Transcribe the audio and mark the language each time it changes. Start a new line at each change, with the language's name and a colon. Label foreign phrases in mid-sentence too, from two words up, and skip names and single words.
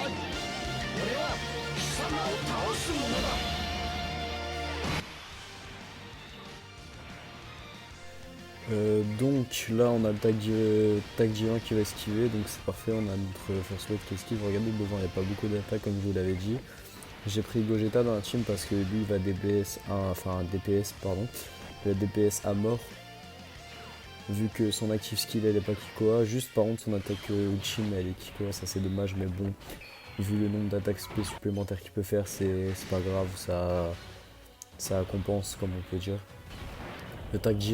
Japanese: 俺は貴様を倒す者だ。
French: Donc là on a le tag J1 qui va esquiver, donc c'est parfait, on a notre
English: first load
French: qui esquive. Regardez devant, il n'y a pas beaucoup d'attaques comme je vous l'avais dit. J'ai pris Gogeta dans la team parce que lui il va DPS pardon, il va DPS à mort. Vu que son active skill elle est pas Kikoa, juste par contre son attaque Uchi mais elle est Kikoa, ça c'est dommage, mais bon, vu le nombre d'attaques supplémentaires qu'il peut faire, c'est pas grave, ça compense comme on peut dire.